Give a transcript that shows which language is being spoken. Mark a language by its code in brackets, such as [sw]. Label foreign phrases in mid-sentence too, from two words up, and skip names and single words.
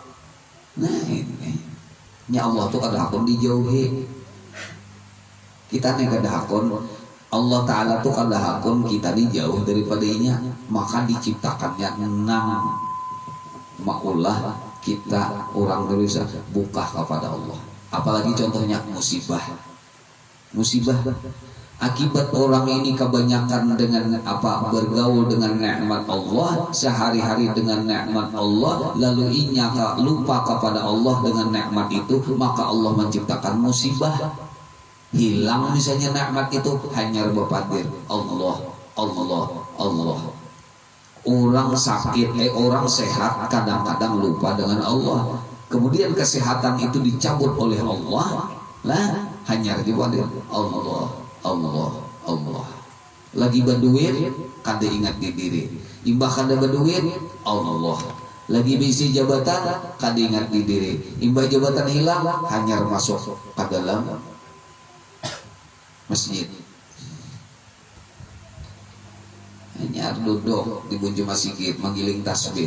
[bjn] Nah ini, nya Allah tu kada hakun dijauhi. Kita nih kada hakun, Allah Ta'ala tuh kada hakun kita nih jauh daripadanya. Maka diciptakannya nang maulah kita orang Indonesia buka kepada Allah. Apalagi contohnya musibah akibat orang ini kebanyakan dengan bergaul dengan nikmat Allah, sehari-hari dengan nikmat Allah, lalu inya lupa kepada Allah dengan nikmat itu, maka Allah menciptakan musibah. Hilang misalnya nikmat itu, hanya berpadir Allah. Orang sakit, orang sehat kadang-kadang lupa dengan Allah. Kemudian kesehatan itu dicabut oleh Allah, lah hanya berpadir Allah. Lagi berduit, kada ingat di diri. Imbah kada berduit, Allah. Lagi bisi jabatan, kada ingat di diri. Imbah jabatan hilang, hanya masuk ke dalam masjid, hanya duduk di bunju masjid menggiling tasbih.